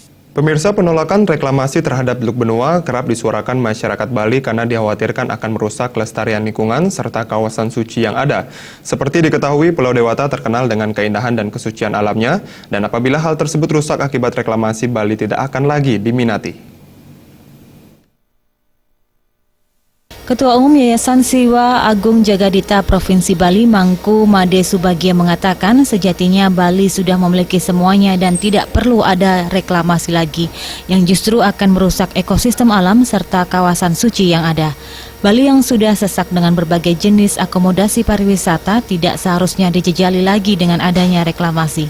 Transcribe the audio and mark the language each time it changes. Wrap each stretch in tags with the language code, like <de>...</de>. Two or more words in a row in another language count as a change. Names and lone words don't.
<id>Pemirsa, penolakan reklamasi terhadap Teluk Benua kerap disuarakan masyarakat Bali karena dikhawatirkan akan merusak kelestarian lingkungan serta kawasan suci yang ada. Seperti diketahui, Pulau Dewata terkenal dengan keindahan dan kesucian alamnya, dan apabila hal tersebut rusak akibat reklamasi, Bali tidak akan lagi diminati. Ketua Umum Yayasan Siwa Agung Jagadita Provinsi Bali Mangku Made Subagia mengatakan sejatinya Bali sudah memiliki semuanya dan tidak perlu ada reklamasi lagi yang justru akan merusak ekosistem alam serta kawasan suci yang ada. Bali yang sudah sesak dengan berbagai jenis akomodasi pariwisata tidak seharusnya dijejali lagi dengan adanya reklamasi.</id>